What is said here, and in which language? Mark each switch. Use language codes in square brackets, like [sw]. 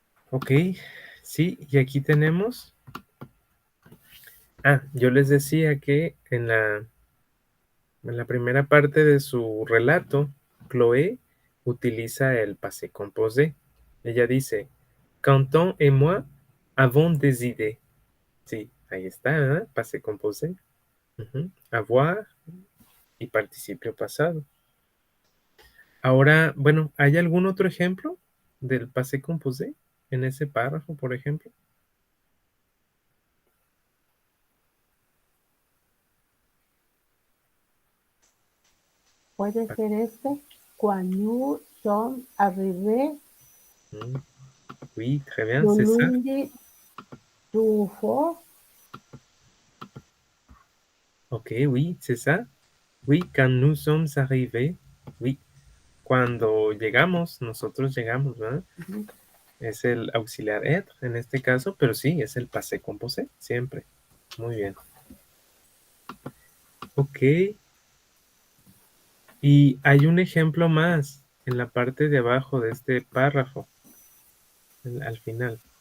[es] Ok, sí, y aquí tenemos. Ah, yo les decía que en la primera parte de su relato, Chloé utiliza el passé composé. Ella dice, [fr] Quentin et moi avons des idées. [es] Sí, ahí está, ¿eh? Passé composé. Ujú. Avoir y participio pasado. Ahora, bueno, ¿hay algún otro ejemplo del passé composé en ese párrafo, por ejemplo? Puede ser este, [fr] quand nous sommes arrivés Mm, Oui, très bien, le c'est ça. lundi du fort. Ok, oui, c'est ça. Oui, quand nous sommes arrivés. [es] Oui, cuando llegamos, nosotros llegamos, ¿verdad? Ujú. Es el auxiliar être en este caso, pero sí, es el passé composé, siempre. Muy bien. Ok. Y hay un ejemplo más en la parte de abajo de este párrafo, al final.